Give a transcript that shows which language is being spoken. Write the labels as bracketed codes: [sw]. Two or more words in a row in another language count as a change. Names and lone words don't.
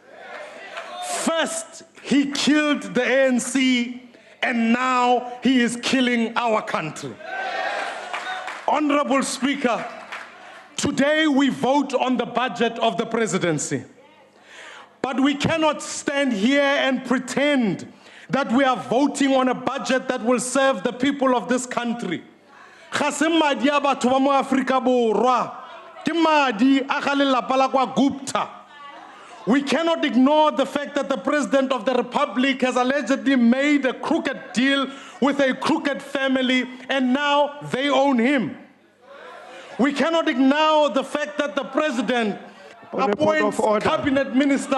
[en] First, he killed the ANC, and now he is killing our country. Honorable Speaker, today we vote on the budget of the presidency. But we cannot stand here and pretend that we are voting on a budget that will serve the people of this country. [tn] Ga se madi a batho ba mo Afrika Borwa, ke madi a ga lelapa la kwa Gupta. [en] We cannot ignore the fact that the President of the Republic has allegedly made a crooked deal with a crooked family, and now they own him. We cannot ignore the fact that the President appoints cabinet ministers.